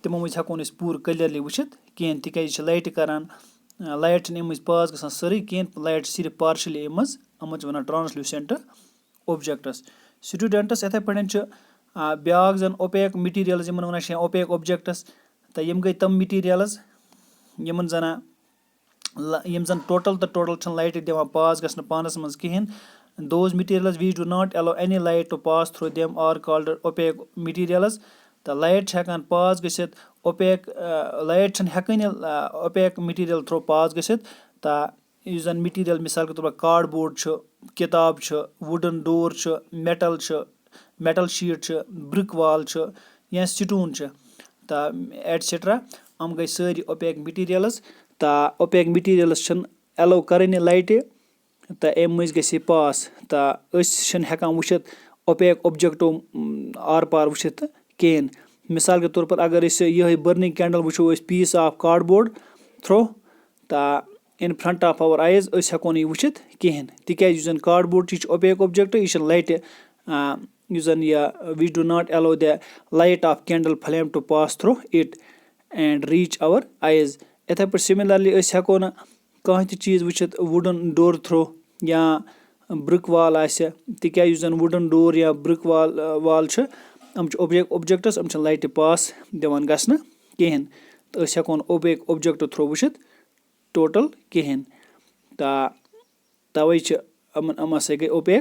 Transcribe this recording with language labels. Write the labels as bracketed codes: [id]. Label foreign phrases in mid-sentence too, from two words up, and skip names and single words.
[ks] ہٮ۪کو نہٕ أسۍ پوٗرٕ کٔلیرلی وٕچھِتھ کِہینۍ, تِکیازِ یہِ چھِ لایٹہِ کران لایٹ چھِنہٕ اَمہِ منٛز پاس گژھان سٲرٕے کِہیٖنۍ لایٹ چھِ صرف پارشلی اَمہِ منٛز یِمَن چھِ وَنان [en] translucent objects students [ks] یِتھَے پٲٹھۍ چھُ بیٛاکھ زَن [en] opaque materials [ks] یِمَن وَنان چھِ [en] opaque objects [ks] تہٕ یِم گٔے تِم مِٹیٖریَلٕز یِم زَن ٹوٹَل چھِنہٕ لایٹہِ دِوان پاس گژھنہٕ پانَس منٛز کِہیٖنۍ [en] those materials which do not allow any light to pass through them are called opaque materials [ks] تہٕ لایٹ چھِ ہٮ۪کان پاس گٔژھِتھ [en] opaque light [ks] چھِنہٕ ہٮ۪کٲنی [en] opaque material through pass [ks] گٔژھِتھ تہٕ یُس زَن مِٹیٖریَل [ur] مِثال کے طور پر [ks] کاڈ بوڈ چھُ کِتاب چھُ [en] wooden door [ks] چھُ [en] metal sheet [ks] چھُ [en] brick wall [ks] چھُ یا سٹوٗن چھُ تہٕ ایٹسِٹرا یِم گٔے سٲری [en] opaque materials [ks] تہٕ [en] opaque materials [ks] چھِنہٕ ایلو کَرٲنی لایٹہِ تہٕ اَمہِ مٔنٛزۍ گژھِ یہِ پاس تہٕ أسۍ چھِنہٕ ہٮ۪کان وٕچھِتھ [en] opaque objects [ur] آر پار [ks] وٕچھِتھ کِہیٖنۍ [ur] مِثال کے طور پر [ks] اگر أسۍ یِہٕے [en] burning candle [ks] وٕچھو أسۍ [en] piece of cardboard through [ks] تہٕ [en] in front of our eyes [ks] أسۍ ہٮ۪کو نہٕ یہِ وٕچھِتھ کِہیٖنۍ تِکیازِ یُس زَن کاڈ بوڈ چھُ یہِ چھُ [en] opaque object [ks] یہِ چھِ لایٹہِ یُس زَن یہِ [en] we do not allow the light of candle flame to pass through it and reach our eyes [ks] یِتھَے پٲٹھۍ سِمِلَرلی أسۍ ہٮ۪کو نہٕ کانٛہہ تہِ چیٖز وٕچھِتھ [en] wooden door through [ks] یا [en] brick wall [ks] آسہِ تِکیازِ یُس زَن [en] wooden door [ks] یا [en] brick wall [ks] چھُ یِم چھِ [en] opaque objects [ks] یِم چھِنہٕ لایٹہِ پاس دِوان گژھنہٕ کِہیٖنۍ تہٕ أسۍ ہٮ۪کو نہٕ [en] opaque object through [ks] وٕچھِتھ ٹوٹَل کِہیٖنۍ تہٕ تَوَے چھِ یِم ہَسا گٔے اوپیک